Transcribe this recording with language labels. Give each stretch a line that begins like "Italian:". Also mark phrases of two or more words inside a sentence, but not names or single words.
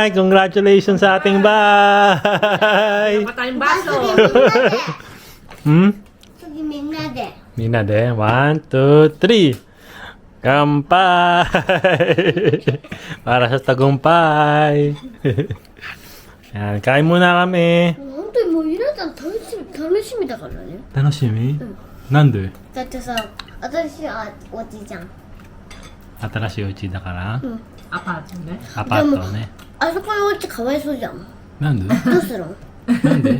Filipino: Congratulations sa ating bahay. Dapat tayong baso. Sige, minade. Minade. 1, 2, 3. Kampay! Para sa tagumpay. Yan, kain muna kami.
Japanese: 本当にもうゆなちゃん楽しみだからね。楽しみ？なんで？だってさ、私はおじいちゃん。新しいお家だからアパートね。アパートね。あそこのお家かわいそうじゃん。なんで？どうするの？なんで？